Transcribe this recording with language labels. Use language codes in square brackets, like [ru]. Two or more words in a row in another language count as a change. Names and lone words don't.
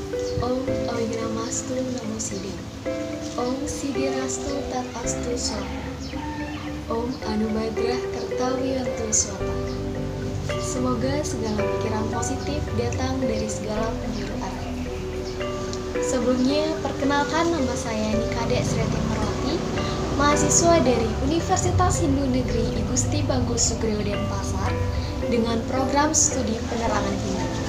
[sa] Om Awinamastu Namo Siddhi. Om Siddhirastu Tat Astu Swaha. Om Anubadrah Kertawiyantu Swata. [id] Semoga segala pikiran positif datang dari segala penjuru arah. Sebelumnya, perkenalkan nama saya Nikade Sreti Marwati, mahasiswa dari Universitas Hindu Negeri I Gusti Bagus Sugriyo Denpasar dengan program studi penerangan Hindu.